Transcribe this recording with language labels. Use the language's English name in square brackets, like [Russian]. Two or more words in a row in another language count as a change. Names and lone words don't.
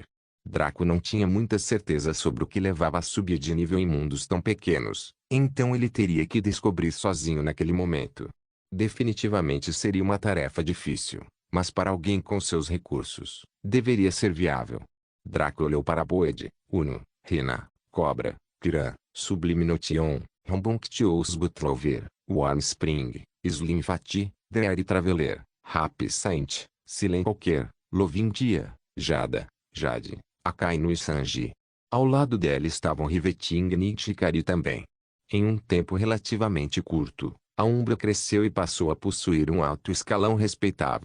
[Portuguese] Draco não tinha muita certeza sobre o que levava a subir de nível em mundos tão pequenos, então ele teria que descobrir sozinho naquele momento. Definitivamente seria uma tarefa difícil, mas para alguém com seus recursos, deveria ser viável. Draco olhou para Boed, Uno, Rina, Cobra, Piran, Sublime Notion, Rambunctious Butlover, Warmspring, Slim Fati, Dreary Traveler, Happy Saint, Silen Qualquer, Lovindia, Jada, Jade, Akainu e Sanji. Ao lado dela estavam Rivetingnight e Ikari também. Em um tempo relativamente curto, a Umbra cresceu e passou a possuir um alto escalão respeitável.